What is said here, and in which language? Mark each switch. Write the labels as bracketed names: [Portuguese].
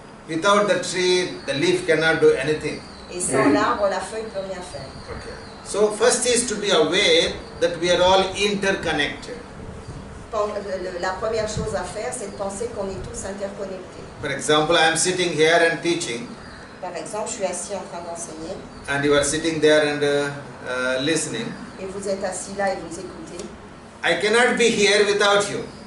[English] Without the tree, the leaf cannot do anything. [French] Et sans l'arbre, la feuille ne peut rien faire. [English] Okay. So first is to be aware that we are all interconnected. [French] La première chose à faire, c'est de penser qu'on est tous interconnectés. [English] For example, I am sitting here and teaching, [French] Par exemple, je suis assis en train d'enseigner [English] and you are sitting there and listening. [French] et vous êtes assis là et vous écoutez. [English] I cannot be here without you,